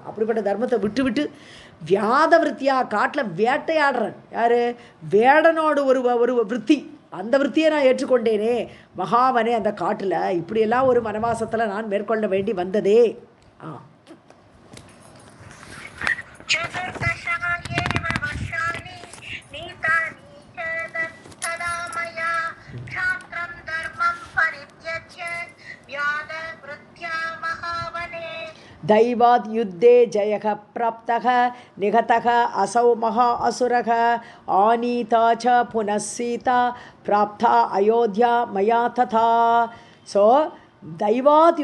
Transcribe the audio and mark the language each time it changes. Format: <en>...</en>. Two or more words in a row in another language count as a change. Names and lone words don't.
<ta>அப்படிப்பட்ட தர்மத்தை விட்டு விட்டு</ta> <sa>व्याध वृत्त्या,</sa> <ta>காட்டில் வேட்டையாடுறேன். யார்? வேடனோடு ஒரு விருத்தி, அந்த விருத்தியை நான் ஏற்றுக்கொண்டேனே. மகாவனே, அந்த காட்டில் இப்படியெல்லாம் ஒரு வனவாசத்தில் நான் மேற்கொள்ள வேண்டி வந்ததே.</ta> <sa>चतुर्दशा एव वर्षाणि नीतानि च तदा मया क्षात्रं धर्मं परित्यज्य व्याधवृत्त्या महावने दैवाद् युद्धे जयः प्राप्तः निहतः असौ महा असुरः आनीता च पुनः सीता प्राप्ता अयोध्या मया तथा ஸோ தைவாத்</sa>